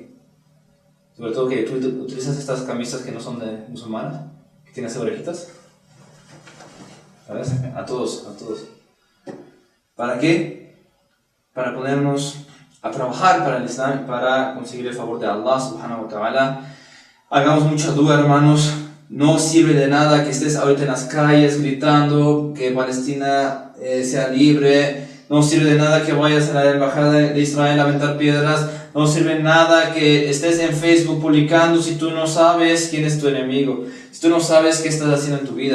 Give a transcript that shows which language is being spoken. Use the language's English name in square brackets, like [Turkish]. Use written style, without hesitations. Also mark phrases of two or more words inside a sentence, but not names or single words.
[Spanish] Sobre todo que tú utilizas estas camisas que no son de musulmanas, que tienen esas orejitas. ¿Sabes? A todos. ¿Para qué? Para ponernos a trabajar para el Islam, para conseguir el favor de Allah [Arabic] subhanahu wa ta'ala. [Spanish] Hagamos mucha duda, hermanos. No sirve de nada que estés ahorita en las calles gritando que Palestina sea libre. No sirve de nada que vayas a la embajada de Israel a aventar piedras. No sirve de nada que estés en Facebook publicando si tú no sabes quién es tu enemigo, si tú no sabes qué estás haciendo en tu vida.